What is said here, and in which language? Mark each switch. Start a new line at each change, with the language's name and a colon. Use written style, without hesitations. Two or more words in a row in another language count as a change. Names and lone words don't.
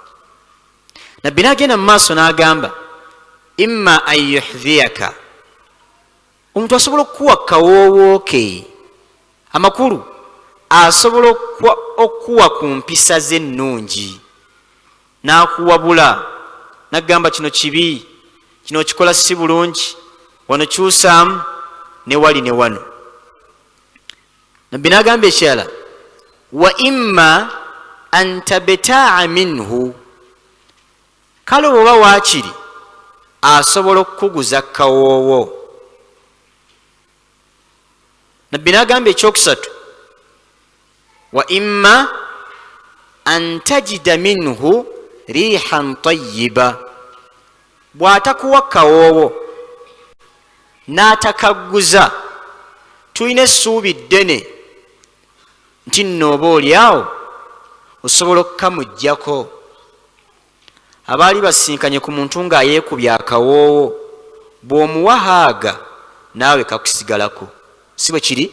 Ganda: Nabbi n'agenda mu maaso n'agamba
Arabic: إما أن يحذيك,
Ganda: omuntu asobola okukuwa kawoowo ke amakulu, asobola okuwa ku mpisa ze ennungi n'akuwabula n'agamba kino kibi, kino kikola si bulungi, wano kyusaamu ne wali ne wano. Nabbi n'agamba ekirala
Arabic: وإما أن تبتاع منه,
Ganda: kale oba waakiri asobola okukuguza kawoowo. Nabbi n'agamba ekyokusatu
Arabic: وإما أن تجد منه ريحا طيبة,
Ganda: bw'atakuwa kawoowo n'atakaguza, tulina essuubi ddene nti nno oba oli awo osobola okukamuggyako. Abaali basinkanye ku muntu ng'ayeekubya akawoowo, bw'omuwahaaga naawe kakusigalako, si bwe kiri?